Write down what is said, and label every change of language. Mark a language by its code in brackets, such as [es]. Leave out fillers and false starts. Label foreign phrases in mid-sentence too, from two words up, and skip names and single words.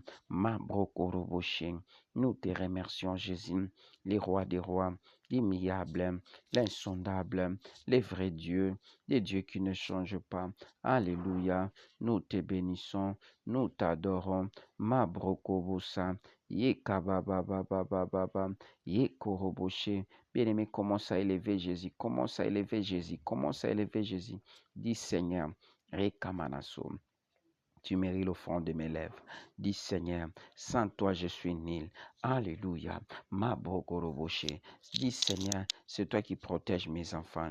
[fr] Ma brokoroboshing. Nous te remercions, Jésus, les rois des rois, l'immuable, l'insondable, les vrais dieux, les dieux qui ne changent pas. Alléluia. Nous te bénissons, nous t'adorons. Ma brokobosa, ye kababababababa, ye koroboshe. Bien-aimé, commence à élever Jésus, commence à élever Jésus, commence à élever Jésus. Dis Seigneur, rekamanaso. Tu mérites le front de mes lèvres. Dis Seigneur, sans toi je suis nul. Alléluia. Ma bogoroboshe. Dis Seigneur, c'est toi qui protèges mes enfants.